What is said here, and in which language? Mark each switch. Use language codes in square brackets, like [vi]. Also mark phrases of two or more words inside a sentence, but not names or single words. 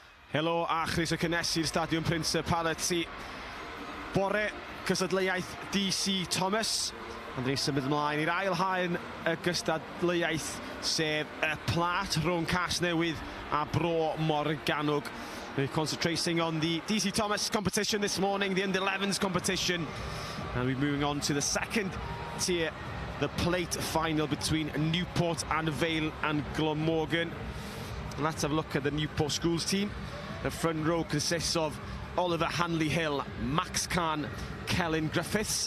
[cy] Helo a chroeso cynnes i'r Stadiwm Principality. Bore cystadleuaeth DC Thomas. Ond ni'n symud ymlaen i'r ail haen y gystadleuaeth, sef y plat rhwng Casnewydd a Bro Morgannwg. [en] We're concentrating on the DC Thomas competition this morning, the under-11s competition. And we're moving on to the second tier, the plate final between Newport and Vale and Glamorgan. And let's have a look at the Newport Schools team. The front row consists of Oliver Hanley-Hill, Max Kahn, Kellen Griffiths.